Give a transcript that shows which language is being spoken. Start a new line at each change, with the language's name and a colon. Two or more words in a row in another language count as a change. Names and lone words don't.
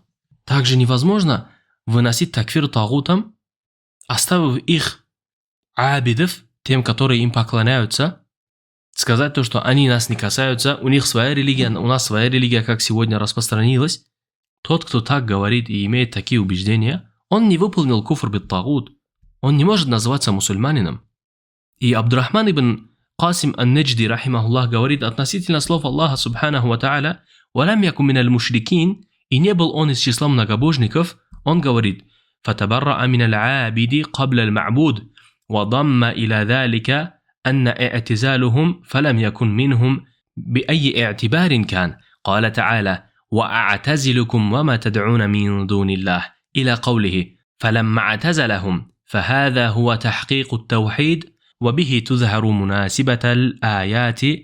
Russian: Также невозможно выносить такфир тагутам, оставив их абидов, тем, которые им поклоняются, сказать то, что они нас не касаются, у них своя религия, у нас своя религия, как сегодня распространилась. Тот, кто так говорит и имеет такие убеждения, он не выполнил
Arabic: كفر بالطاغوت,
Russian: он не может называться мусульманином. И Абдурахман ибн Касим ан-Наджди, рахимахуллах, говорит относительно слов Аллаха
Arabic: سبحانه وتعالى: «ولم يك من المشركين»,
Russian: и не был он из числа многобожников, он говорит:
Arabic: «فتبرأ من العابد قبل المعبود, وضم إلى ذلك أن اعتزالهم فلم يكن منهم بأي اعتبار كان. قال تعالى: وأعتزلكم وما تدعون من دون الله إلى قوله فلما اعتزلهم فهذا هو تحقيق التوحيد وبه تظهر مناسبة الآيات